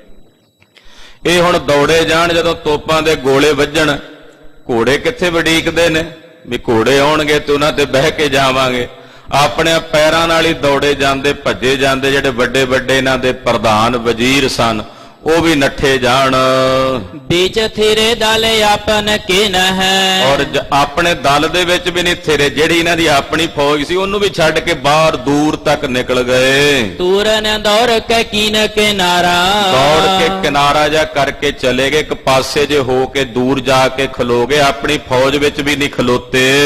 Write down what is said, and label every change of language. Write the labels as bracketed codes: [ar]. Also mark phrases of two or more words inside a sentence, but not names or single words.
[pa] ਇਹ ਹੁਣ ਦੌੜੇ ਜਾਣ, ਜਦੋਂ ਤੋਪਾਂ ਦੇ ਗੋਲੇ ਵੱਜਣ, ਘੋੜੇ ਕਿੱਥੇ ਵਡੀਕਦੇ ਨੇ ਵੀ ਘੋੜੇ ਆਉਣਗੇ ਤੇ ਉਹਨਾਂ ਤੇ ਬਹਿ ਕੇ ਜਾਵਾਂਗੇ। ਆਪਣੇ ਪੈਰਾਂ ਨਾਲ ਹੀ ਦੌੜੇ ਜਾਂਦੇ, ਭੱਜੇ ਜਾਂਦੇ। ਜਿਹੜੇ ਵੱਡੇ ਵੱਡੇ ਇਹਨਾਂ ਦੇ ਪ੍ਰਧਾਨ ਵਜ਼ੀਰ ਸਨ, ਉਹ ਵੀ ਨੱਠੇ ਜਾਣ। [bra] बीच थिरे दल आपन किन है। [pa] ਔਰ ਆਪਣੇ ਦਲ ਦੇ ਵਿੱਚ ਵੀ ਨਹੀਂ ਥਿਰੇ, ਜਿਹੜੀ ਇਹਨਾਂ ਦੀ ਆਪਣੀ ਫੌਜ ਸੀ ਉਹਨੂੰ ਵੀ ਛੱਡ ਕੇ ਬਾਹਰ ਦੂਰ ਤੱਕ ਨਿਕਲ ਗਏ। ਤੂਰਨ ਦੌੜ ਕੇ ਕੀਨ ਕਿਨਾਰਾ, ਦੌੜ ਕੇ ਕਿਨਾਰਾ ਜਾ ਕਰਕੇ ਚਲੇ ਗਏ, ਇੱਕ ਪਾਸੇ ਜੇ ਹੋ ਕੇ ਦੂਰ ਜਾ ਕੇ ਖਲੋ ਗਏ, ਆਪਣੀ ਫੌਜ ਵਿੱਚ ਵੀ ਨਹੀਂ ਖਲੋਤੇ।